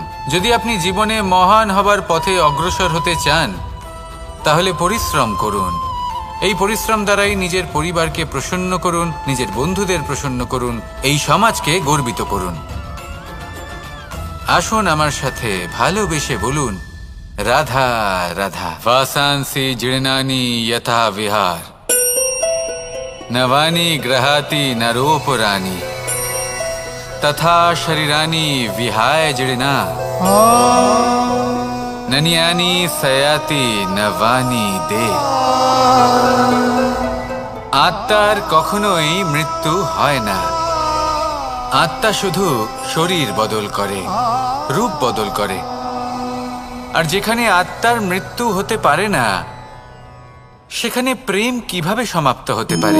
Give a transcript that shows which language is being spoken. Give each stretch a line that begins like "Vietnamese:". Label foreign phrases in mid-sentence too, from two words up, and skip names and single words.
Bangla: যদি আপনি জীবনে মহান হবার পথে অগ্রসর হতে চান, তাহলে পরিশ্রম করুন। এই পরিশ্রম দ্বারাই নিজের পরিবারকে প্রসন্ন করুন, নিজের বন্ধুদের প্রসন্ন করুন, এই সমাজকে গর্বিত করুন। আসুন আমার সাথে ভালোবেসে বলুন রাধা রাধা।
Sanskrit: वासांसि जीर्णानि यथा विहार, नवानि गृहाति नरोपराणि, तथा शरीरानि विहाय जीर्णा, नन्यानि सयाति नवानि दे।
Bangla: আত্মার কখনোই মৃত্যু হয় না। আত্মা শুধু শরীর বদল করে, রূপ বদল করে। আর যেখানে আত্মার মৃত্যু হতে পারে না, সেখানে প্রেম কিভাবে সমাপ্ত হতে পারে?